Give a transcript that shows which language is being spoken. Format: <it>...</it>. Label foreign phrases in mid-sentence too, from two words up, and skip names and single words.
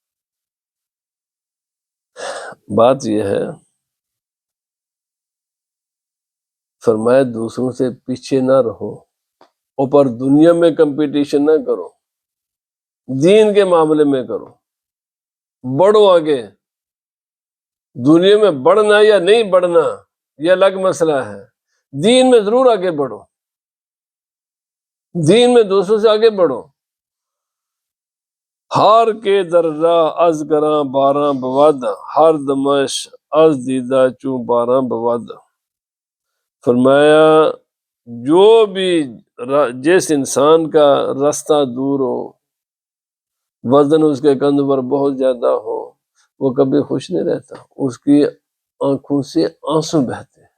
<ur>بات یہ ہے، فرمایا دوسروں سے پیچھے نہ رہو، اوپر دنیا میں کمپٹیشن نہ کرو، دین کے معاملے میں کرو، بڑھو آگے۔ دنیا میں بڑھنا یا نہیں بڑھنا یہ الگ مسئلہ ہے، دین میں ضرور آگے بڑھو، دین میں دوسروں سے آگے بڑھو۔</ur> <fa>ہار کے درجہ از گراں باراں بود، ہر دمش از دیدہ چوں باراں بود۔</fa> <ur>فرمایا جو بھی جس انسان کا راستہ دور ہو، وزن اس کے کندھ پر بہت زیادہ ہو، وہ کبھی خوش نہیں رہتا، اس کی آنکھوں سے آنسو بہتے ہیں۔</ur>